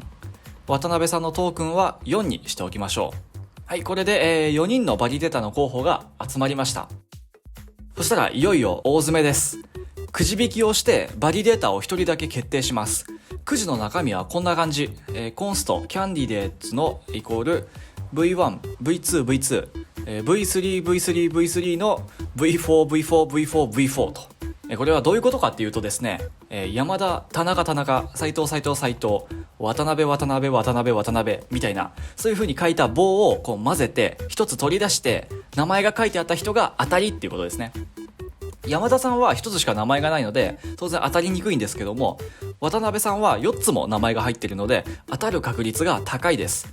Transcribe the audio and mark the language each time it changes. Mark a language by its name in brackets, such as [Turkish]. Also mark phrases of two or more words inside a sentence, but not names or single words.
[Japanese] 渡辺さんのトークンは4にしておきましょう。はい、これで、4人のバリデータの候補が集まりました。そしたらいよいよ大詰めです。くじ引きをしてバリデータを1人だけ決定します。くじの中身はこんな感じ。 [English] const, candidates [Japanese] のイコール V1、V2、V2、V3、V3、V3 の V4、V4、V4、V4 と。これはどういうことかっていうとですね、山田、田中、斉藤、斉藤、斉藤、渡辺、渡辺、渡辺、渡辺みたいな、そういう風に書いた棒をこう混ぜて一つ取り出して名前が書いてあった人が当たりっていうことですね。山田さんは一つしか名前がないので当然当たりにくいんですけども、渡辺さんは4つも名前が入っているので当たる確率が高いです。